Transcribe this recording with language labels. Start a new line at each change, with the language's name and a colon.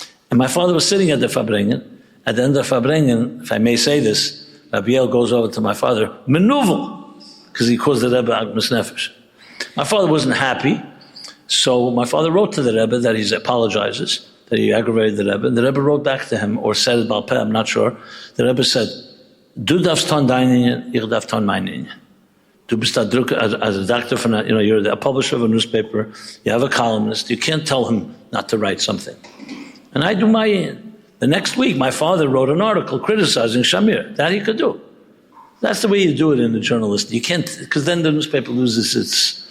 English: And my father was sitting at the farbrengen. At the end of the farbrengen, if I may say this, Rabbi Yel goes over to my father, menuvel, because he caused the Rebbe agmas nefesh. My father wasn't happy, so my father wrote to the Rebbe that he apologizes, that he aggravated the Rebbe. And the Rebbe wrote back to him, or said it balpeh, I'm not sure. The Rebbe said,
Yiddish: du darfst tun deinen, ich darf tun meinen. Du bist a drucker,
English: as a doctor, you're a publisher of a newspaper, you have a columnist, you can't tell him not to write something. And I do my in. The next week, my father wrote an article criticizing Shamir. That he could do. That's the way you do it in a journalist. You can't, because then the newspaper loses its